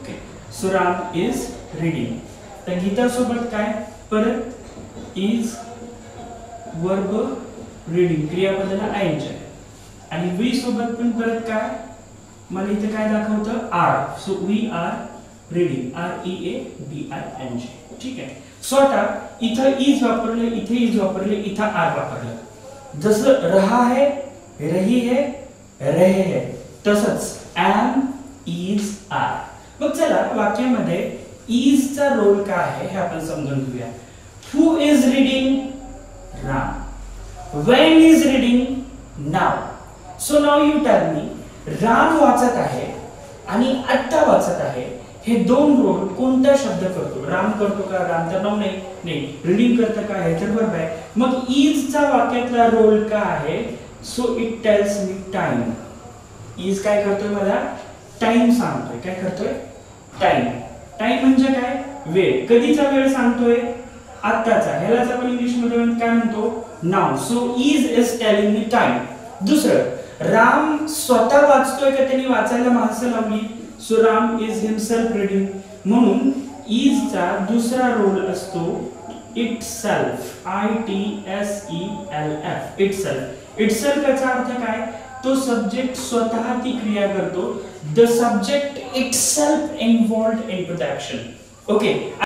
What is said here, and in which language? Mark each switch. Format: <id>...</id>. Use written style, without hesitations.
<en>Okay, so Ram is reading.</en> <mr>तर गीता सोबत काय, परत इज, वर्ब रीडिंग, क्रियापदाला आयएनजी, आणि वी सोबत पण परत काय, मला इथे काय दाखवतं, R, so we R reading, READING, ठीक आहे। सो आता इथं इज वापरले, इथे इज वापरले, इथं आर वापरलं। जसं रहा है, रही है, रहे है, तसंच एम, इज, आर। मग चला वाक्यामध्ये इजचा रोल काय आहे हे आपण समजून घेऊया।</mr> <en>Who is reading, Ram. When is reading, now. So now you tell me,</en> <mr>Ram वाचत आहे आणि आत्ता वाचत आहे, हे दोन रोल कोणता शब्द करतो? राम करतो का? राम तर नाव नाही, रीडिंग करतं का? हे तर वर्ब आहे। मग इजचा वाक्यातला रोल काय आहे?</mr> <en>So it tells me time.</en> <mr>Is काय करतोय, मला टाइम सांगतोय। काय करतोय? टाइम। टाइम म्हणजे काय? वेळ। कधीचा वेळ सांगतोय? आत्ताचा। ह्यालाच आपण इंग्लिश मध्ये काय म्हणतो? Now.</mr> <en>So is is telling me time.</en> <mr>दुसरं, राम स्वतः वाचतोय का त्यांनी वाचायला माणसं लावली?</mr> <en>So Ram is himself reading.</en> <mr>म्हणून इजचा दुसरा रोल असतो इटसेल्फ, ITSELF, इटसेल्फ। इटसेल्फ याचा अर्थ काय? तो सब्जेक्ट स्वतः ती क्रिया करतो।</mr> <en>The subject itself involved into the action. Okay.</en>